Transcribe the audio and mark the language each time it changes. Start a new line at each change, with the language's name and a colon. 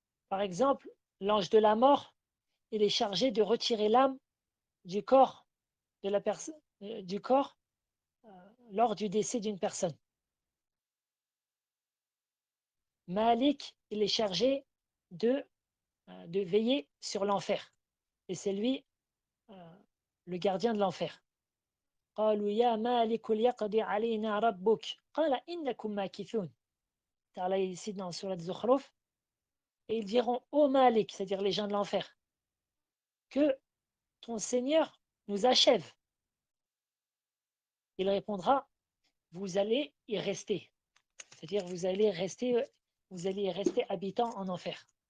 French: Par exemple, l'ange de la mort, il est chargé de retirer l'âme du corps de la personne, du corps lors du décès d'une personne. Malik, il est chargé de veiller sur l'enfer. Et c'est lui le gardien de l'enfer.
Arabic: قالوا يا مالك ليقضي علينا ربك قال إنكم ماكثون.
French: Ta'ala ici dans Surat Zukhruf. Et ils diront ô Malik, c'est-à-dire les gens de l'enfer, que ton Seigneur nous achève. Il répondra, vous allez y rester. C'est-à-dire vous allez y rester habitant en enfer.